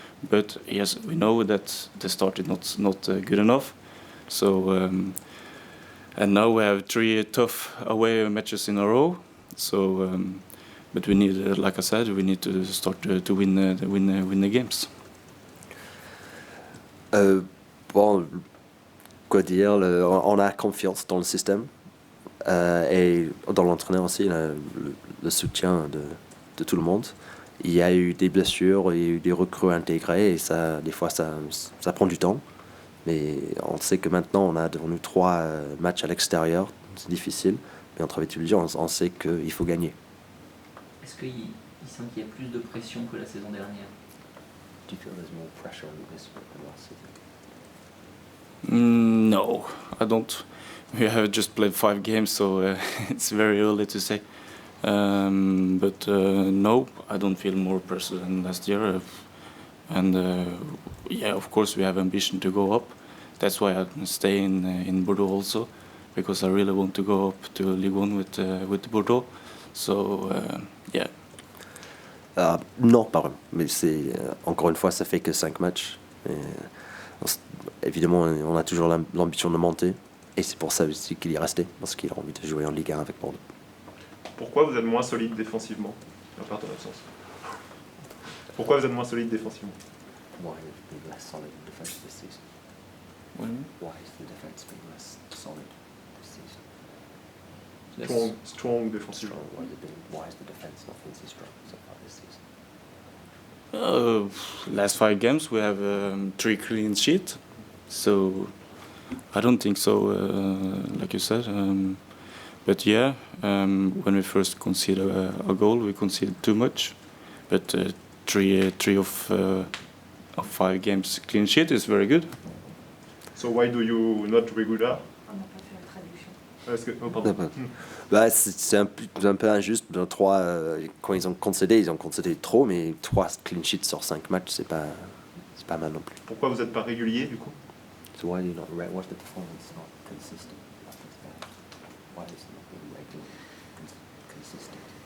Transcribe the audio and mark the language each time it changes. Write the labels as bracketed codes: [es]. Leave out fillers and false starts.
[en] But yes, we know that the start is not good enough. So and now we have 3 tough away matches in a row. So, but we need, like I said, we need to start to win the games. [fr] Bon, quoi dire, on a confiance dans le système et dans l'entraîneur aussi, le soutien de tout le monde. Il y a eu des blessures, il y a eu des recrues intégrées, et ça, des fois ça prend du temps. Mais on sait que maintenant on a devant nous 3 matchs à l'extérieur, c'est difficile, mais on travaille tous les jours, on sait qu'il faut gagner. Est-ce qu'il sent qu'il y a plus de pression que la saison dernière? [en] Do you feel there's more pressure on this than last season? No, I don't. We have just played 5 games, so it's very early to say. But no, I don't feel more pressure than last year. And yeah, of course, we have ambition to go up. That's why I stay in Bordeaux also, because I really want to go up to Ligue 1 with Bordeaux. So yeah. [fr] Non, pas vraiment. Mais encore une fois, ça fait que 5 matchs. Et, évidemment, on a toujours l'ambition de monter. Et c'est pour ça aussi qu'il y est resté, parce qu'il a envie de jouer en Ligue 1 avec Bordeaux. Pourquoi vous êtes moins solide défensivement, à part ton absence? Pourquoi vous êtes moins solide défensivement? [en] Why have you been less solid in defence this season? Why has the defence been less solid this season? [fr] Strong défensivement. [en] Why has the defence not been so strong so far this season? Last 5 games we have 3 clean sheets, so I don't think so, like you said. But yeah, when we first conceded a goal, we conceded too much. But 3 of 5 games clean sheet is very good. So why do you not regular? [fr] On n'a pas fait la traduction. Est-ce que, oh, pardon. Bah, c'est un peu injuste. Quand ils ont concédé trop, mais 3 clean sheets sur 5 matchs, c'est pas mal non plus. Pourquoi vous n'êtes pas régulier du coup? [en] So why do you not what's the performance not consistent? Why is it not being regular, consistent?